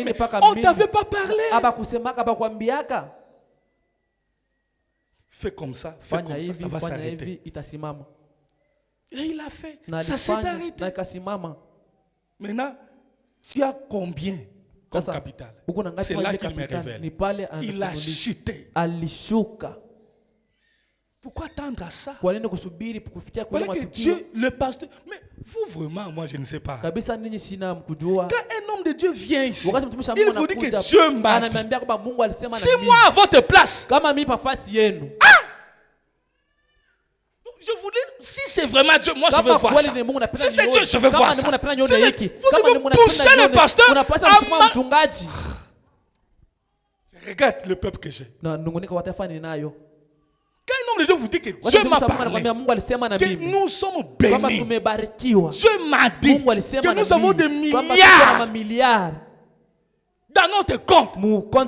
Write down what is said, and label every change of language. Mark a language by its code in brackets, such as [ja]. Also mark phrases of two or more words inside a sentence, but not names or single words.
[fr] Mais on ne t'avait pas parlé. Fais comme ça, ça va s'arrêter. Et il a fait, ça s'est arrêté. Maintenant, tu as combien comme capital? C'est là qu'il me révèle. Il a chuté. Pourquoi attendre à ça? [sw] Kwa nini kusubiri kufikia kule matukio? [fr] Dieu, le pasteur, mais vous vraiment, moi je ne sais pas. [sw] Kabisa ninyi sina mkujua. [fr] Quand un homme de Dieu vient ici, [sw] wakati mtumishi wa Mungu [fr] il vous dit que Dieu m'a dit. [sw] Ananiambia kwamba Mungu alisema na mimi. [fr] C'est moi à votre place. [sw] Kama mimi nafasi yenu. [fr] Je voulais, si c'est vraiment Dieu, moi je veux voir ça. Si c'est Dieu, je veux voir ça. Vous devez pousser le pasteur à je regarde le peuple que j'ai. Quand un homme de Dieu vous dit que Dieu m'a parlé, que nous sommes bénis, Dieu m'a dit que nous avons des milliards dans notre compte.